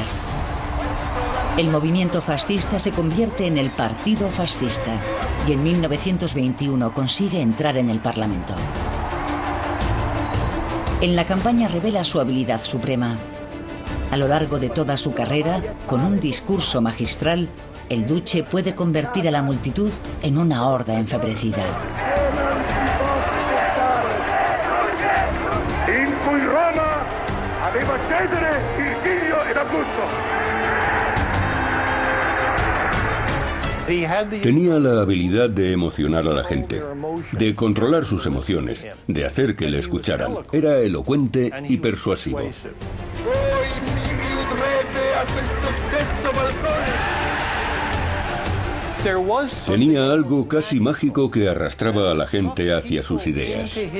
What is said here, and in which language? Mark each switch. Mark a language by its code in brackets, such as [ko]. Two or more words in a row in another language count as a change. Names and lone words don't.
[es] El movimiento fascista se convierte en el Partido Fascista y en 1921 consigue entrar en el Parlamento. En la campaña revela su habilidad suprema. A lo largo de toda su carrera, con un discurso magistral, el Duce puede convertir a la multitud en una horda enfebrecida. [it] In cui Roma aveva Cesare, Virgilio ed Augusto. [es] Tenía la habilidad de emocionar a la gente, de controlar sus emociones, de hacer que le escucharan. Era elocuente y persuasivo. Tenía algo casi mágico que arrastraba a la gente hacia sus ideas.